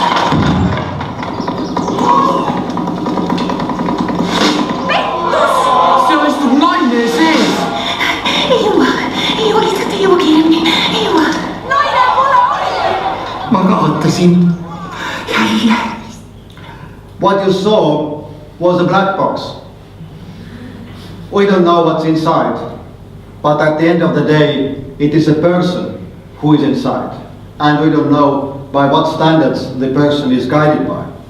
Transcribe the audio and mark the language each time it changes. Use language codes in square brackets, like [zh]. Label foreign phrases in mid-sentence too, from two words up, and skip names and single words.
[et] Pettus! Seal istub naine sees! Ei jõua lihtsalt, ei jõua kiiremini, ei jõua! Naine pole oli! Ma kaotasin. Jälle! [en] What you saw was a black box. We don't know what's inside, but at the end of the day, it is a person who is inside, and we don't know by what standards the person is guided by.